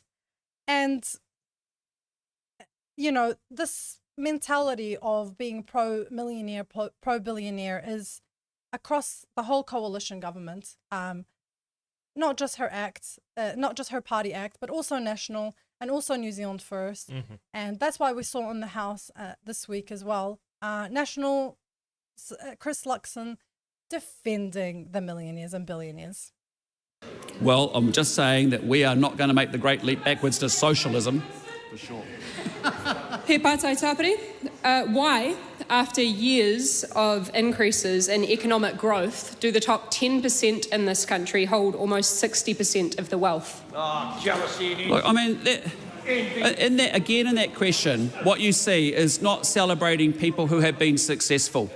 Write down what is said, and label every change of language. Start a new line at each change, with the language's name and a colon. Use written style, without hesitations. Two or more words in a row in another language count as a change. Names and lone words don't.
English: And, you know, this mentality of being pro-millionaire, pro-billionaire is across the whole coalition government, not just her ACT, not just her party ACT, but also National and also New Zealand First. And that's why we saw in the House this week as well, National Chris Luxon defending the millionaires and billionaires. Well, I'm just saying that we are not going to make the great leap backwards to socialism. For sure.
Māori: He pātai tāpiri,
English: why, after years of increases in economic growth, do the top 10% in this country hold almost 60% of the wealth? Look, I mean, in that question, what you see is not celebrating people who have been successful.